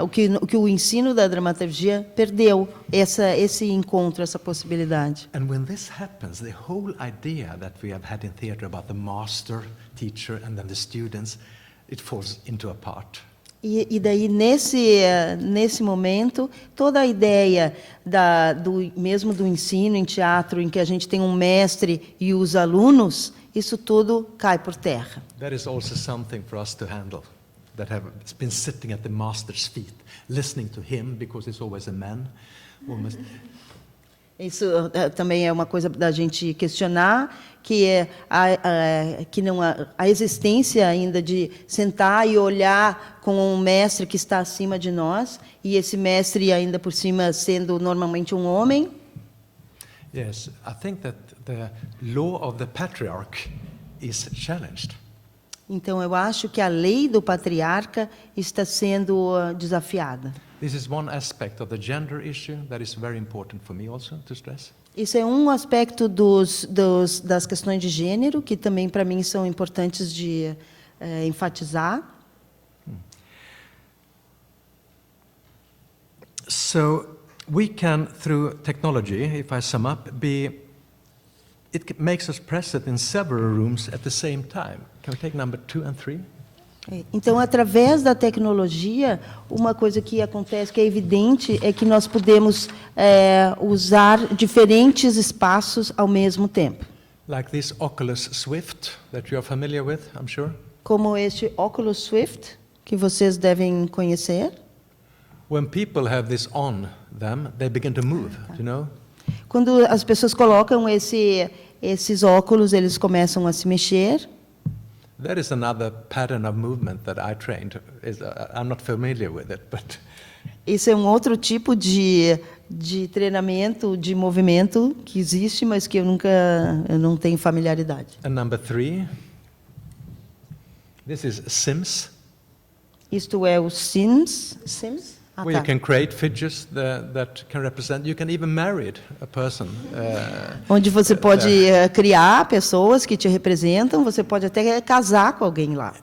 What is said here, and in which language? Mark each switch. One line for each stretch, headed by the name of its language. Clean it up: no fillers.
Portuguese: O que o ensino da dramaturgia perdeu, esse encontro, essa possibilidade.
English: And when this happens, the whole idea that we have had in theater about the master, teacher, and then the students, it falls into a part.
Portuguese: E daí, nesse momento, toda a ideia mesmo do ensino em teatro, em que a gente tem um mestre e os alunos, isso tudo cai por terra.
English: That is also something for us to handle, that have been sitting at the master's feet, listening to him, because it's always a man. Almost.
Portuguese: Isso também é uma coisa da gente questionar, que que não a existência ainda de sentar e olhar com um mestre que está acima de nós, e esse mestre ainda por cima sendo normalmente um homem.
English: Yes, I think that the law of the patriarch is challenged.
Portuguese: Então, eu acho que a lei do patriarca está sendo desafiada.
English: This is one aspect of the gender issue that is very important for me also to stress.
Portuguese: Isso é um aspecto das questões de gênero que também para mim são importantes de enfatizar.
English: So we can, through technology, if I sum up, it makes us present in several rooms at the same time. Can we take number 2 and 3?
Portuguese: Então, através da tecnologia, uma coisa que acontece, que é evidente, é que nós podemos usar diferentes espaços ao mesmo tempo.
English: Like this Oculus Swift that you are familiar with, I'm sure.
Portuguese: Como este Oculus Swift, que vocês devem conhecer.
English: When people have this on them, they begin to move, you know?
Portuguese: Quando as pessoas colocam esses óculos, eles começam a se mexer.
English: There is another pattern of movement that I trained. I'm not familiar with it, but
Portuguese: Isso é um outro tipo de treinamento, de movimento que existe, mas que eu não tenho familiaridade.
English: and number 3. This is Sims,
Portuguese: Isto é o Sims. Ah,
English: where
Portuguese: tá.
English: you can create figures that can represent. You can even marry a person.
Portuguese: Onde você pode criar pessoas que te representam, você pode até casar com alguém lá.